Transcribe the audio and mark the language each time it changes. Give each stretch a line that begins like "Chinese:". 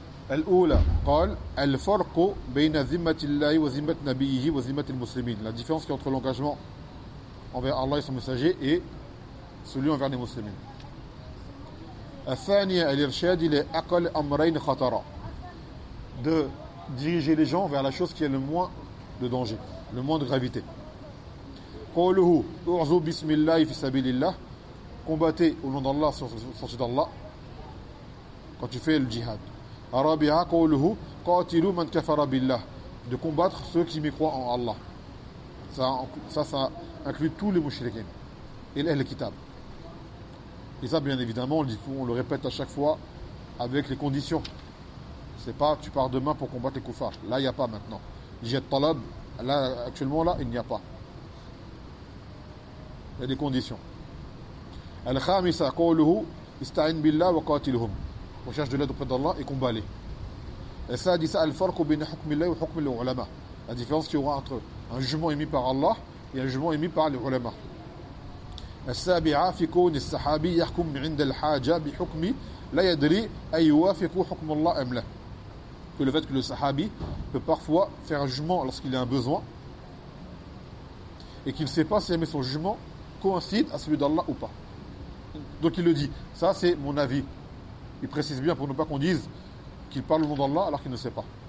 Arabic: الأولى قال الفرق بين ذمة الله وذمة نبيه وذمة المسلمين.
French: La différence qui est entre l'engagement envers Allah et son messager et celui envers les musulmans.
Arabic: الثانية الإرشاد إلى أقل أمرين خطرا.
French: De diriger les gens vers la chose qui est le moins de danger, le moins de gravité.
Arabic: قوله أعوذ بسم الله في سبيل الله.
French: Combattez au nom d'Allah sur la sortie d'Allah quand tu fais le jihad.
Arabic: الرابعة قوله قاتل من كفر بالله.
French: De combattre ceux qui mécroient en Allah. Ça inclut tous les mouchriquins et l'Ahl al-Kitab. Et ça, bien évidemment, on le répète à chaque fois avec les conditions. C'est pas tu pars demain pour combattre les koufars. Là, il n'y a pas maintenant. Jihad talab, là, actuellement, là, il n'y a pas. Il y a des conditions.
Arabic: الخامسة قوله استعين بالله وقاتلهم.
French: Recherche de l'aide auprès d'Allah et combat-les. Et ça dit ça,
Arabic: الفرق بين حكم الله وحكم العلماء.
French: La différence qu'il y aura entre un jugement émis par Allah et un jugement émis par les ulama.
Arabic: السابعة في كون الصحابي يحكم عند الحاجة بحكم لا يدري أي يوافق حكم الله أم لا.
French: Que le fait que le sahabi peut parfois faire un jugement lorsqu'il a un besoin et qu'il ne sait pas si jamais son jugement coïncide à celui d'Allah ou pas. Donc il le dit, ça c'est mon avis. Il précise bien pour ne pas qu'on dise qu'il parle au nom d'Allah alors qu'il ne sait pas.